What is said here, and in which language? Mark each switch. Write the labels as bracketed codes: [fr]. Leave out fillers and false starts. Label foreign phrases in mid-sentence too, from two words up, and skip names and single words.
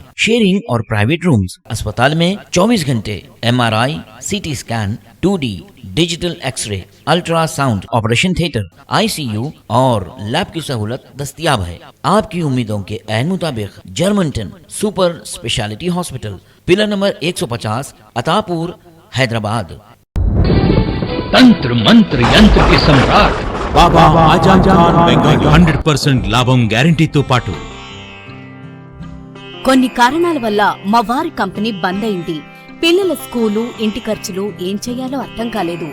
[ur] شیئرنگ اور [en] private rooms, [ur] اسپتال میں 24 گھنٹے MRI، [en] CT scan, 2D digital X-ray, ultrasound, operation theatre, [ur] ICU اور لیب کی سہولت دستیاب ہے۔ آپ کی امیدوں کے عین مطابق جرمنٹن سپر اسپیشلٹی ہاسپٹل، [en] pillar number [ur] 150، عطاپور، حیدرآباد۔ تنتر منتر ینتر کی سمراٹ బాబా ఆజం ఖాన్ బెంగాల్ [te] 100% లాభం గ్యారంటీతో పాటు కొన్ని కారణాల వల్ల మా వారి కంపెనీ బంద్ అయింది। పిల్లల స్కూలు, ఇంటి ఖర్చులు ఏం చెయ్యాలో అర్థం కాలేదు।